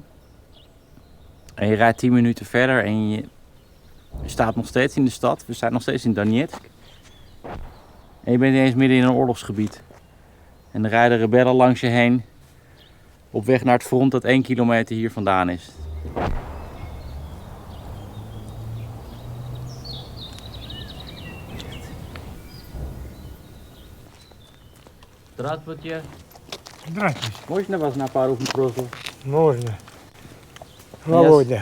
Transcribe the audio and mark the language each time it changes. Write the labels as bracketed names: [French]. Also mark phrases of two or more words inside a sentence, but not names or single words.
[Dutch] En je rijdt 10 minuten verder en je staat nog steeds in de stad. We staan nog steeds in Donetsk. En je bent ineens midden in een oorlogsgebied. En er rijden rebellen langs je heen. Op weg naar het front dat 1 kilometer hier vandaan is. [Russian] Здравствуйте. Здравствуйте. Можно вас на пару вопросов? Можно. Володя.